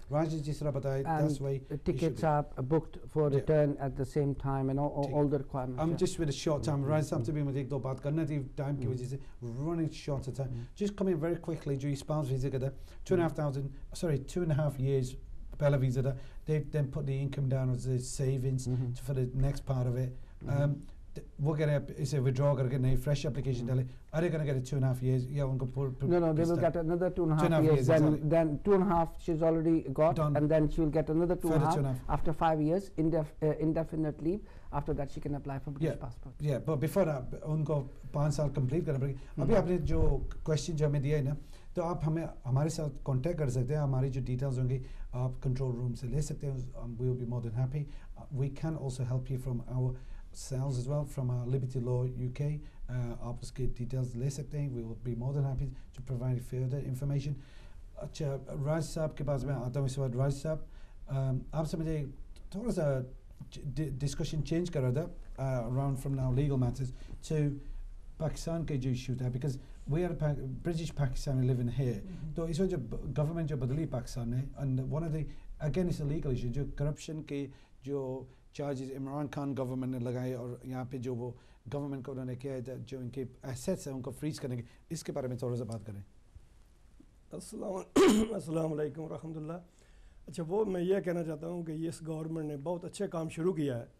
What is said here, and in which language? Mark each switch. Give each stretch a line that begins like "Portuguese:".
Hindi: Raj जिस तरह बताया,
English: that's why tickets are booked for return at the same time and all the requirements. I'm just with a short time.
Hindi: Raj साहब से भी मुझे एक दो बात करना थी time की वजह से running short of time.
English: Just coming very quickly जो spouse visa का था 2.5 years
Hindi: पहला visa था.
English: They then put the income down as the savings for the next part of it.
Hindi: वो कह रहे हैं इसे withdraw करके नई fresh application डाले.
English: Are they going to get it 2.5 years? Yeah, उनको No, they will get another 2.5 years. Then 2.5 she's already got, done. And then she will get another 2.5 after 5 years indefinite leave. After that she can apply for British passport. Yeah, but before that
Hindi: उनको 5 साल complete करना पड़ेगा. अभी आपने जो question जो हमें दिया है ना, तो आप हमें हमारे साथ contact कर सकते हैं. हमारी जो details होंगी आप control room से ले सकते हैं.
English: We will be more than happy. We can also help you from our sales as well from Liberty Law UK.
Hindi: आप उसके details ले सकते हैं.
English: We will be more than happy to provide further information.
Hindi: अच्छा राज साहब के पास मैं आता हूँ इस बार. राज साहब आपसे मुझे थोड़ा सा discussion change कर रहा था
English: around from now legal matters to Pakistan के जो issue था because we are British Pakistani living here.
Hindi: तो इस वजह जो government जो बदली पाकिस्तान में
English: and one of the again it's a legal issue
Hindi: जो corruption के जो charges इमरान खान गवर्नमेंट ने लगाए और यहाँ पे जो वो गवर्नमेंट को उन्होंने किया है जो इनके एसेट्स हैं उनको फ्रीज करेंगे इसके बारे में थोड़ा सा बात करें. अस्सलाम वालेकुम रहमतुल्लाह. अच्छा वो मैं ये कहना चाहता हूँ कि इस गवर्नमेंट ने बहुत अच्छे काम शुरू किया है.